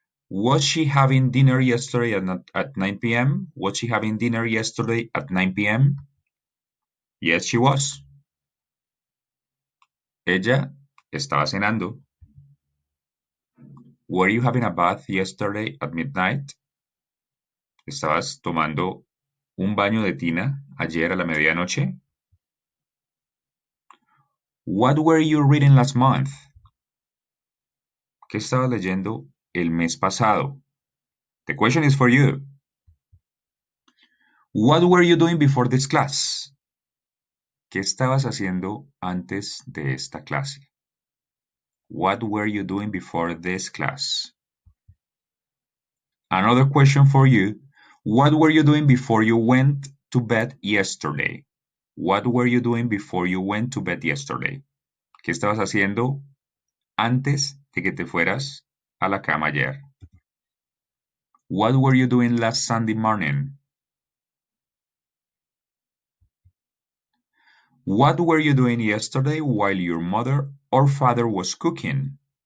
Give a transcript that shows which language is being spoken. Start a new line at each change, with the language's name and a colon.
English: Was she having dinner yesterday at 9 p.m.? Was she having dinner yesterday at 9 p.m.? Yes, she was.
Spanish: Ella estaba cenando.
English: Were you having a bath yesterday at midnight?
Spanish: ¿Estabas tomando un baño de tina ayer a la medianoche?
English: What were you reading last month?
Spanish: ¿Qué estabas leyendo el mes pasado?
English: The question is for you. What were you doing before this class?
Spanish: ¿Qué estabas haciendo antes de esta clase?
English: What were you doing before this class? Another question for you. What were you doing before you went to bed yesterday? What were you doing before you went to bed yesterday?
Spanish: ¿Qué estabas haciendo antes de que te fueras a la cama ayer?
English: What were you doing last Sunday morning? What were you doing yesterday while your mother or father was cooking?